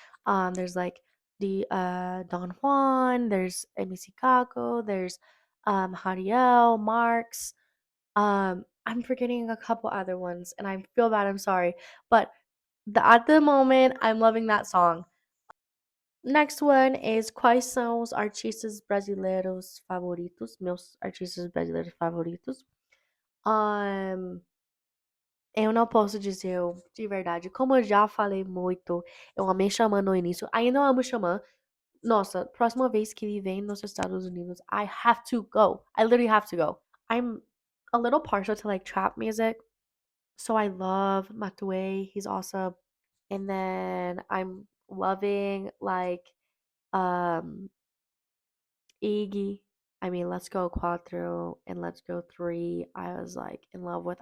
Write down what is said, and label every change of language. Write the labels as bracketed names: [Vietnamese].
[English] There's like the Don Juan, there's MC Kako, there's Hariel, Marks. I'm forgetting a couple other ones, and I feel bad. I'm sorry, but at the moment, I'm loving that song. Next one is [Portuguese] quais são os artistas brasileiros favoritos? Meus artistas brasileiros favoritos. Um, eu não posso dizer de verdade. Como eu já falei muito, eu amei Xamã no início. Ainda amo Xamã. Nossa, próxima vez que ele vem nos Estados Unidos, [English] I have to go. I literally have to go. I'm a little partial to like trap music. So I love Matue. He's awesome. And then I'm loving like um Iggy. I mean, Let's Go Quattro and Let's Go 3. I was like in love with.